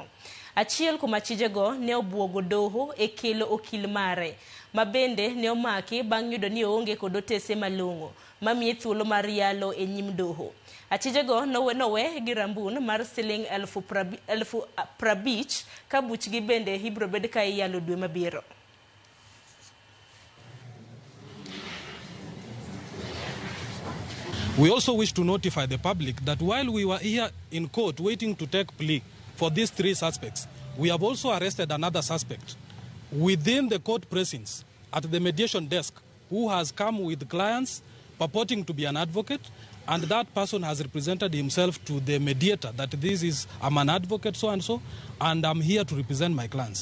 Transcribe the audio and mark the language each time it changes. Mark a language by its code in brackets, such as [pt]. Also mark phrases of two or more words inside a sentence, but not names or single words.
[luo] Achiel kuom achijego ne obwogo doho e kelo okil mare mabende ne omaki bang' yudo ni oonge kod otese malong'o mamiye thuolo mar yalo e nyim doho. Achijego nowe gi rambun mar siling 50,000 ka buchgi bende ibiro bed ka iyalo dwe mabiro. [en] We also wish to notify the public that while we were here in court waiting to take plea for these three suspects, we have also arrested another suspect within the court precincts at the mediation desk who has come with clients purporting to be an advocate, and that person has represented himself to the mediator that I'm an advocate so and so, and I'm here to represent my clients.